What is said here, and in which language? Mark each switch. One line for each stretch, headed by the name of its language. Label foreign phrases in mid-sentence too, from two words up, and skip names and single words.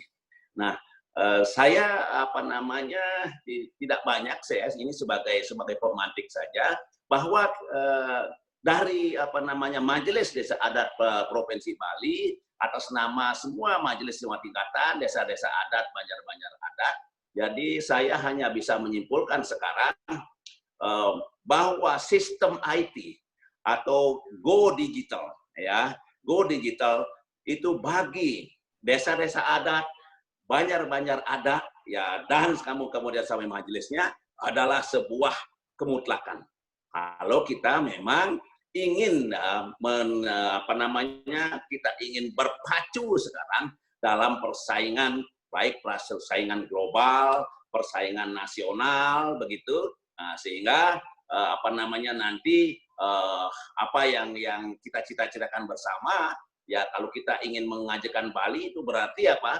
Indonesian: Nah, saya tidak banyak, saya ini sebagai pemantik saja, bahwa dari Majelis Desa Adat Provinsi Bali atas nama semua majelis semua tingkatan desa-desa adat, banjar-banjar adat. Jadi saya hanya bisa menyimpulkan sekarang bahwa sistem IT atau
English: go digital,
Indonesian: ya
English: Go Digital
Indonesian: itu bagi desa-desa adat, banjar-banjar adat, ya, dan kamu kemudian sampai majelisnya adalah sebuah kemutlakan. Kalau kita memang ingin kita ingin berpacu sekarang dalam persaingan, baik persaingan global, persaingan nasional, begitu, sehingga nanti apa yang kita cita-citakan bersama, ya, kalau kita ingin mengajarkan Bali itu berarti apa?